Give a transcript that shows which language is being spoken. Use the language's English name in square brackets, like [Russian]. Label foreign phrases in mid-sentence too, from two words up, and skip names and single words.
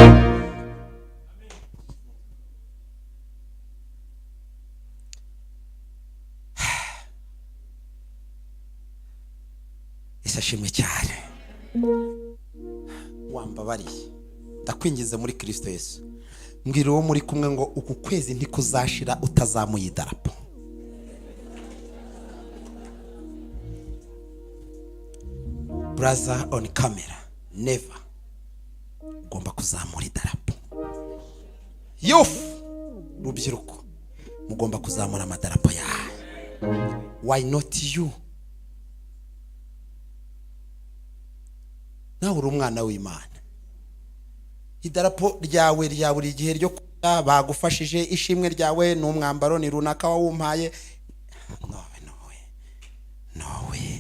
[Kinyarwanda] Ishimwe cyane. Wambabariye, ndakwingize muri Kristo Yesu, mbwira uwo muri kumwe ngo uku kwezi ntikuzashira utazamuye idarapo. [English] Brother on camera, never. [Kinyarwanda] Ugomba kuzamura idarapo. Youth, rubyiruko, mugomba kuzamura amadarapo yawe. [English] Why not you? [Kinyarwanda] Nawe uri umwana w'Imana. Idarapo ryawe rya buri gihe ryo kuba bagufashije, ishimwe ryawe n'umwambaro ni runaka wawumpaye. Nowe.